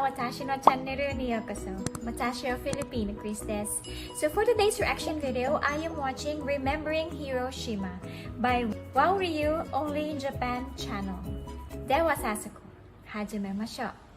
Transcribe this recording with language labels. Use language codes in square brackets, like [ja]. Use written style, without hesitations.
[ja] 私のチャンネルにようこそ。私はフィリピンのクリスです。 [en] So for today's reaction video, I am watching Remembering Hiroshima by Wow Ryu Only in Japan channel. [ja] では早速、始めましょう。